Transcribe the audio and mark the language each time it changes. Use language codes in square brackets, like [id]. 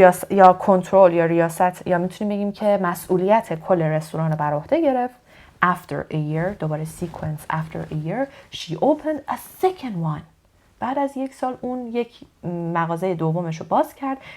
[fa] یا کنترل یا ریاست یا میتونیم بگیم که مسئولیت کل رستوران رو بر عهده گرفت. [en] After a year [fa] دوباره [en] sequence. After a year she opened a second one. [fa] بعد از 1 سال اون یک مغازه دومش رو باز کرد.